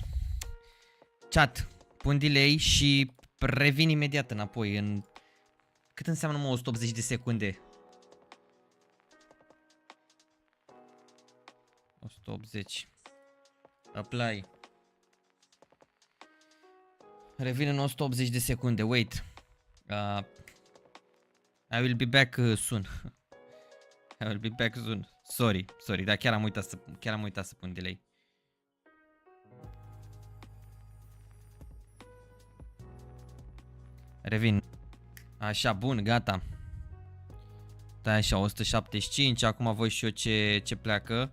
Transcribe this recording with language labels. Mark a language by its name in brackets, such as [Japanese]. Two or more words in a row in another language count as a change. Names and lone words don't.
[Romanian] Chat, pun delay și revin imediat înapoi în... Cât înseamnă 180 de secunde? 180. Apply. Revin în 180 de secunde, wait. [English] I will be back soon. I will be back soon. Sorry, [Romanian] dar chiar am uitat să pun delay. Revin. Așa, bun, gata. Stai așa, 175, acum văd și eu ce pleacă.